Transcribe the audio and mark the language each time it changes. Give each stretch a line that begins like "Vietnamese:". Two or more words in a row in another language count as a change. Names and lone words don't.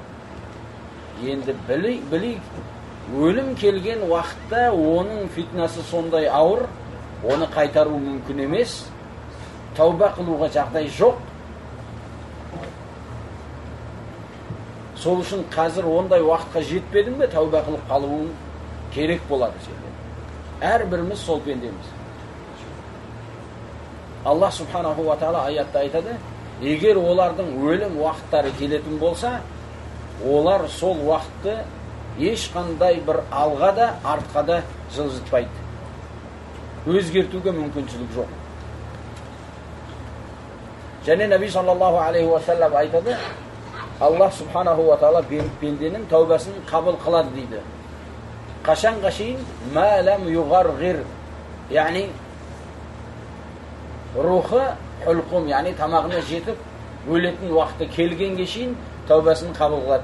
Kazakh: Енді білейік, өлім келген уақытта оның фитнасы сондай ауыр, оны қайтару мүмкін емес, тәубә қылуға жағдай жоқ. Сол үшін қазір ондай уақытқа жетпедің бе, тәубә қылып қалуың керек болады сенде. Әрбіріміз сол пендеміз.
Arabic: الله سبحانه وتعالى
Kazakh: аятта айтады, егер олардың өлім уақыттары келетін болса, олар сол уақытты ешқандай бір алға да, артқа да жылжытпайды. Өзгертуге мүмкіншілік жоқ. Және Наби
Arabic: صلى الله عليه وسلم
Kazakh: айтады,
Arabic: الله سبحانه وتعالى
Kazakh: пенденің тәубасын қабыл қылады дейді. Қашанға шейін
Arabic: ما لم يغرغر,
Kazakh: яғни рухы хүлқум, яғни тамағына жетіп өлетін уақыты келгенге шейін тәубасын қабыл қылады.